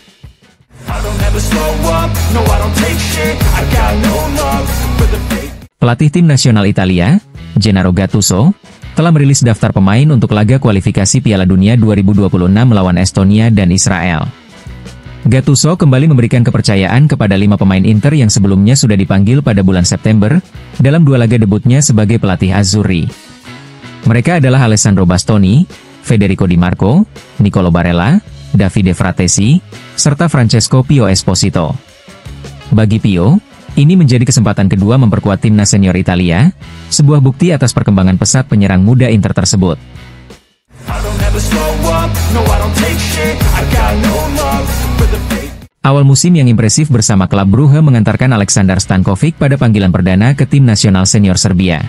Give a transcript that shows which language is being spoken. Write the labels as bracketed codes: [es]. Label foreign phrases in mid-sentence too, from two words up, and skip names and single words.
[id] Pelatih tim nasional Italia, Gennaro Gattuso, telah merilis daftar pemain untuk laga kualifikasi Piala Dunia 2026 melawan Estonia dan Israel. Gattuso kembali memberikan kepercayaan kepada 5 pemain Inter yang sebelumnya sudah dipanggil pada bulan September, dalam 2 laga debutnya sebagai pelatih Azzurri. Mereka adalah Alessandro Bastoni, Federico Di Marco, Nicolo Barella, Davide Fratesi, serta Francesco Pio Esposito. Bagi Pio, ini menjadi kesempatan kedua memperkuat timnas senior Italia, sebuah bukti atas perkembangan pesat penyerang muda Inter tersebut. Awal musim yang impresif bersama klub Brugge mengantarkan Aleksandar Stankovic pada panggilan perdana ke tim nasional senior Serbia.